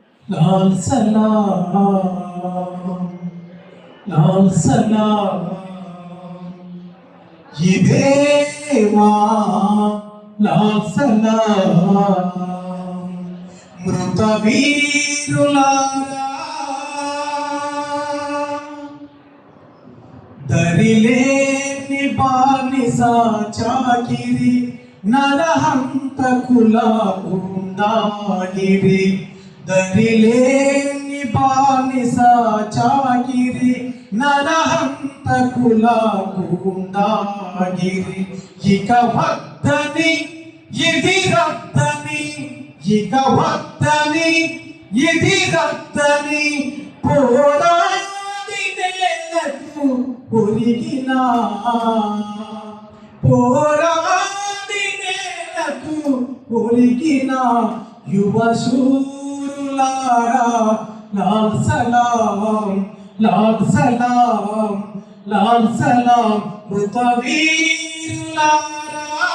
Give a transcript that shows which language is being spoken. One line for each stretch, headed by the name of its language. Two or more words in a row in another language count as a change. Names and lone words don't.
Hindi: लाल सलाम लाल सलाम इदेमा लाल सलाम
Telugu: మృత వీరులారా దరిలేని బానిసా చాకిరీ నరహంతకుల గుండాగిరీ దరిలేని బానిసా చాకిరీ నరహంతకుల గుండాగిరీ ఇక వద్దని ఇది రద్దని ఇక వద్దని ఇది రద్దని इक वद्दनि इदि रद्दनि పోరాడి నేలకు ఒరిగిన పోరాడి నేలకు ఒరిగిన యువ శూరులారా
Hindi: लाल सलाम लाल सलाम लाल सलाम
Telugu: మృత వీరులారా